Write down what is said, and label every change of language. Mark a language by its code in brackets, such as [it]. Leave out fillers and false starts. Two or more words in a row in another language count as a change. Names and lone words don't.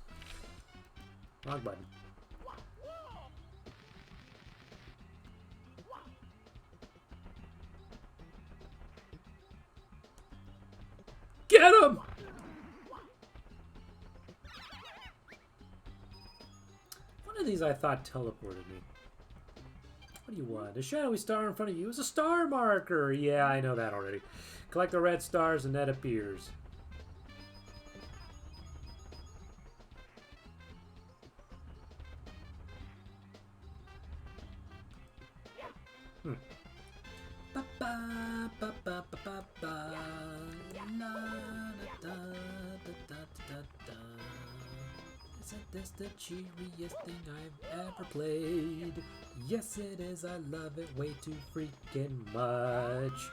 [en] Wrong button. Get him! One of these I thought teleported me. What do you want? The shadowy star in front of you is a star marker. Yeah, I know that already. Collect the red stars and that appears. Ba ba ba ba ba ba ba. La da da da da da da. Isn't this the cheeriest thing I've ever played? Yes, it is. I love it way too freaking much.